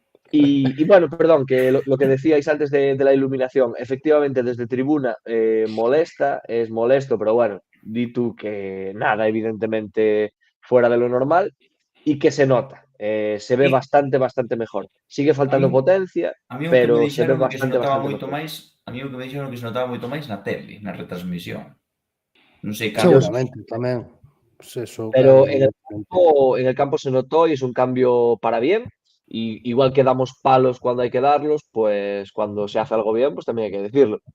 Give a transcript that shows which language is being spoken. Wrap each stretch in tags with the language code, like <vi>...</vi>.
<es>Y bueno, perdón, que lo que decíais antes de la iluminación, efectivamente desde tribuna molesta, es molesto, pero bueno, di tú que nada, evidentemente fuera de lo normal y que se nota, se ve bastante mejor. Sigue faltando potencia, pero se ve bastante mejor.</es> <gl>A mí o que me dixeron que se notaba moito máis na tele, na retransmisión. Non sei seguramente tamén.</gl> <es>Pues eso, pero en el campo se notó y es un cambio para bien. Y igual que damos palos cuando hay que darlos, pues cuando se hace algo bien, pues también hay que decirlo.</es>